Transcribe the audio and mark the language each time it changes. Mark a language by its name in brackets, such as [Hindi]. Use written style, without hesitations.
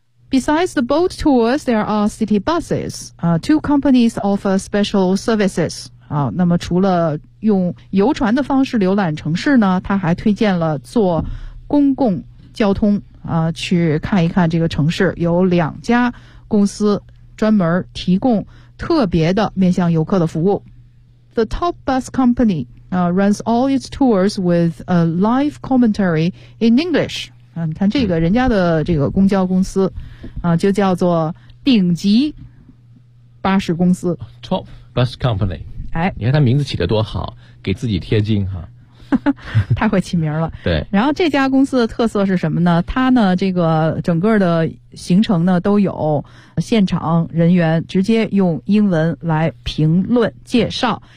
[English] Besides the boat tours， there are city buses， two companies offer special services。 [Chinese] 啊，那么除了用游船的方式浏览城市呢，他还推荐了坐公共交通啊，去看一看这个城市，有2家公司专门提供特别的面向游客的服务。 [English] The top bus company runs all its tours with a live commentary in English。 [Chinese] 啊，你看这个人家的这个公交公司啊，就叫做顶级巴士公司 [English] ，Top Bus Company。 [Chinese] 哎，你看他名字起得多好，给自己贴金哈。太会起名了。对，然后这家公司的特色是什么呢？它呢，这个整个的行程呢都有现场人员直接用英文来评论介绍。